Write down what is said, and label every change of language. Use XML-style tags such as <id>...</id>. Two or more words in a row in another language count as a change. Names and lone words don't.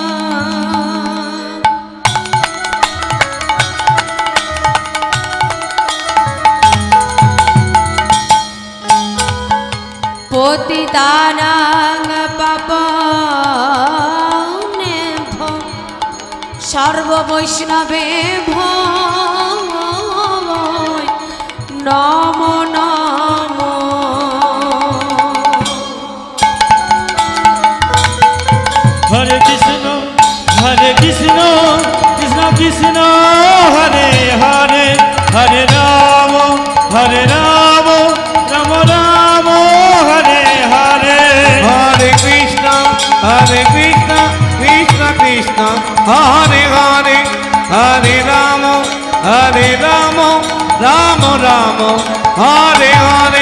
<sa>পতিতানাং পাপনেভ্যো সর্ববৈষ্ণবেভ্যো নমো নমো। হরে কৃষ্ণ কৃষ্ণ কৃষ্ণ হরে হরে, হরে রাম রাম রাম হরে হরে। হরে কৃষ্ণ, কৃষ্ণ কৃষ্ণ, হরে হরে, হরে রাম, রাম রাম, হরে হরে.</sa>